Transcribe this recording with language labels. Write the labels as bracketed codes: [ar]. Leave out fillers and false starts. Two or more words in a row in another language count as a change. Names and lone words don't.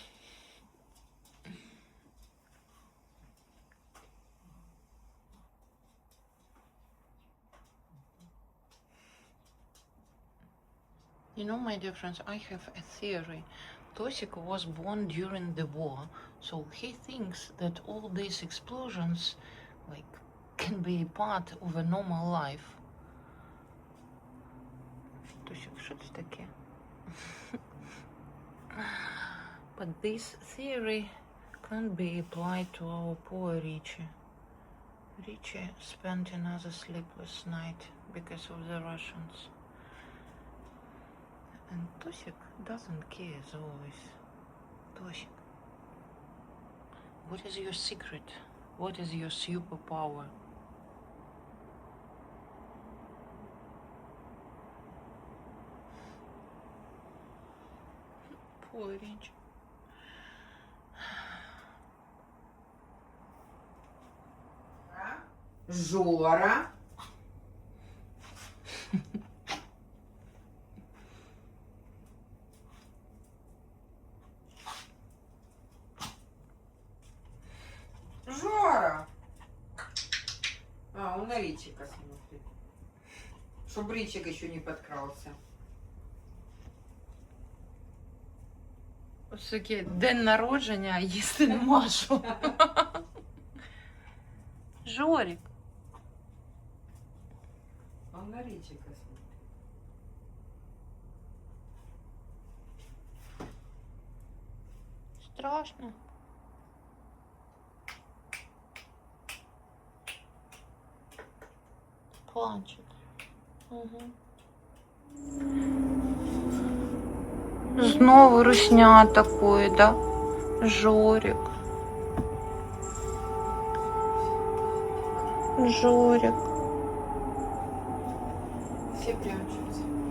[en] You know, my dear friends, I have a theory. Tosik was born during the war, so he thinks that all these explosions, like, can be part of a normal life. [uk] Тусик, що це таке? [en] But this theory can't be applied to our poor Richie. Richie spent another sleepless night because of the Russians. And Tosik doesn't care as always. Tosik, what is your secret? What is your superpower? Poor Richie. [ru] Жора. Жора. А, он на Ричика смотрит. Чтоб Ричик еще не подкрался. [uk] Ось таке день народження, а їсти нема що. Жорик. [ru] Он на Ричика смотрит. Страшно. Плачет. [uk] Угу. Знову русня такої, да? [ru] Жорик. Жорик. Все прячутся.